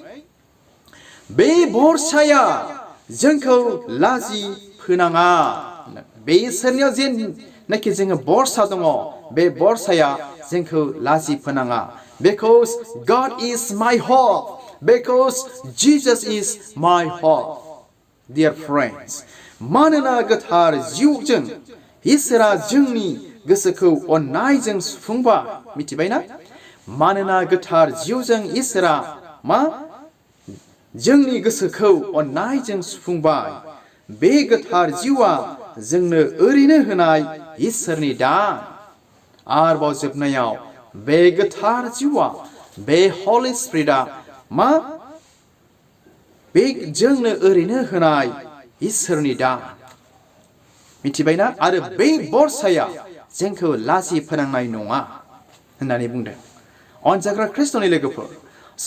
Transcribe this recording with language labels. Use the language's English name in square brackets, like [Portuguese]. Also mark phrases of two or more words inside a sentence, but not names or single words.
[Bodo] बे भरसाया जोंखौ लाजि फोनाङा बे इसोरनियाव जेनाखि जोङो भरसा दङ बे भरसाया जोंखौ लाजि फोनाङा [English] because God is my hope because Jesus is my hope dear friends [Bodo] मानोना गोथार जिउजों इसोरा जोंनि गोसोखौ अननायजों सुफुंबा मिथिबायना मानोना गोथार जिउजों इसोरा मा जोंनि गोसोखौ अननायजों सुफुंबाय बे गोथार जिउआ जोंनो ओरैनो होनाय इसोरनि दान आरोबाव जोबनायाव बे गोथार जिउआ बे [English] Holy Spirit [Bodo] मा बे जोंनो ओरैनो होनाय इसोरनि दान मिथिबायना आरो बे भरसाया जोंखौ लाजि फोनांनाय नङा होननानै बुंदों अनजाग्रा ख्रिस्ट'नि लोगोफोर स'